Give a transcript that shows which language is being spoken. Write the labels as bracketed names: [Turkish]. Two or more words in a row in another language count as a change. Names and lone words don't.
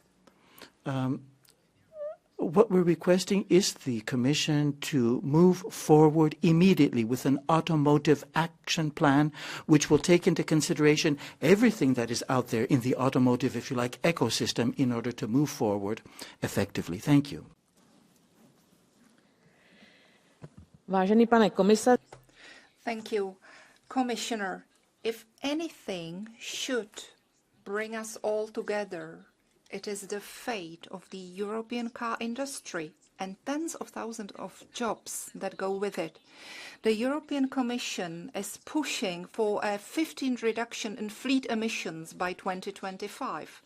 [English] What we're requesting is the Commission to move forward immediately with an automotive action plan, which will take into consideration everything that is out there in the automotive, if you like, ecosystem in order to move forward effectively. Thank you. [Czech] Vážený pane komisař. [English] Thank you. Commissioner, if anything should bring us all together, it is the fate of the European car industry. and tens of thousands of jobs that go with it. The European Commission is pushing for a 15% reduction in fleet emissions by 2025.